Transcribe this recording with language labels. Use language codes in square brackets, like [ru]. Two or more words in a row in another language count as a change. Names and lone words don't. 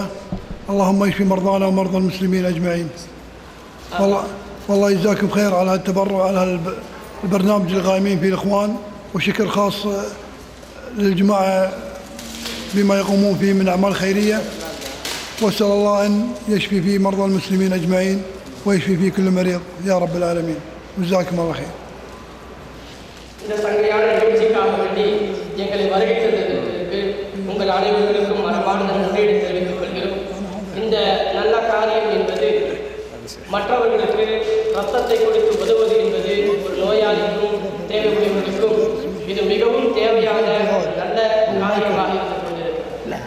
[ar] اللهم يشفي مرضانا ومرضى المسلمين أجمعين. والله يجزاكم خير على التبرع على البرنامج القائمين فيه الإخوان، وشكر خاص للجماعة بما يقومون فيه من أعمال خيرية، وأسأل الله أن يشفي فيه مرضى المسلمين أجمعين ويشفي فيه كل مريض يا رب العالمين. وجزاكم الله خير. [ta] இந்த சங்கையான நிகழ்ச்சிக்காக வேண்டி எங்களை வருகை தந்ததற்கு உங்கள் அனைவருக்கும் மனமான நன்றியை தெரிவித்துக் கொள்கிறோம். இந்த நல்ல காரியம் என்பது மற்றவர்களுக்கு ரத்தத்தை கொடுத்து உதவுவது என்பது ஒரு நோயாளிக்கும் தேவையுடையவர்களுக்கும் இது மிகவும் தேவையான நல்ல காரியமாக இருந்து கொண்டிருக்கிறது.